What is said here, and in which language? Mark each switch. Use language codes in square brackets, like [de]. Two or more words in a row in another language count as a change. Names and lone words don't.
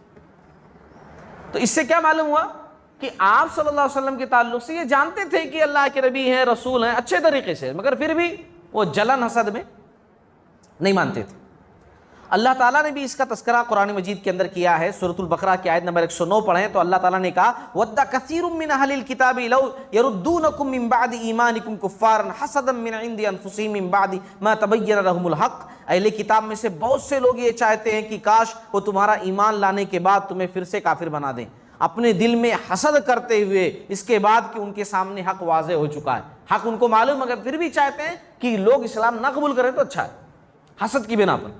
[hi] तो इससे क्या मालूम हुआ कि आप [ar] صلى الله عليه وسلم [hi] के ताल्लुक से ये जानते थे कि अल्लाह के नबी हैं, रसूल हैं अच्छे तरीके से, मगर फिर भी वो जलन हसद में नहीं मानते थे। अल्लाह ताला ने भी इसका तस्करा कुरान मजीद के अंदर किया है। सूरतुल बकरा की आयत नंबर 109 पढ़ें तो अल्लाह ताला ने कहा [ar] ودّ كثيرٌ من أهلِ الكتابِ لو يردّونكم من بعدِ إيمانِكم كفّاراً حسداً من عندِ أنفسِهم من بعدِ ما تبيّن لهمُ الحقّ. [hi] अहले किताब में से बहुत से लोग ये चाहते हैं कि काश वो तुम्हारा ईमान लाने के बाद तुम्हें फिर से काफिर बना दें, अपने दिल में हसद करते हुए इसके बाद कि उनके सामने हक वाज़े हो चुका है। हक उनको मालूम मगर फिर भी चाहते हैं कि लोग इस्लाम ना कबूल करें तो अच्छा है, हसद की बिना पर।